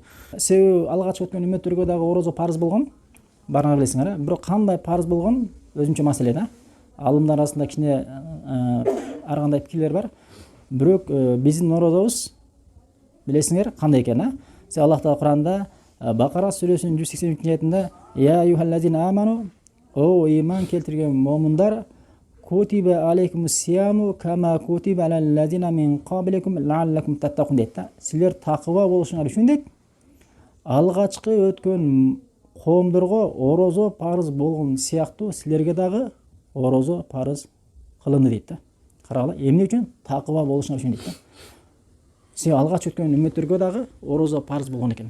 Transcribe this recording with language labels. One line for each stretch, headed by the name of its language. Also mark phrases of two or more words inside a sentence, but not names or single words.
Kyrgyz: Себеби алгач өткөн үммөттөргө дагы орозо парыз болгон. Барыңар билесиңер, бирок кандай парыз болгон өзүнчө маселе да. Алымдар арасында кичине ар кандай пикирлер бар. Бирок биздин орозобуз билесиңер кандай экен, Се Аллах Таала Куранда Бакара сүрөсүнүн 183 аятында
Arabic: يا أيها الذين آمنوا,
Kyrgyz: о иман келтирген момундар,
Arabic: كتب عليكم الصيام كما كتب على الذين من قبلكم لعلكم تتقون
Kyrgyz: дейт да. Силер такыба болушуңар үчүн дейт. Алгачкы өткөн коомдорго орозо парыз болгон сыяктуу силерге дагы орозо парыз кылынды дейт да. Карагыла, эмне үчүн? Такыба болушуңар үчүн дейт да. Се алгач өткөн үммөттөргө дагы орозо парыз болгон экен.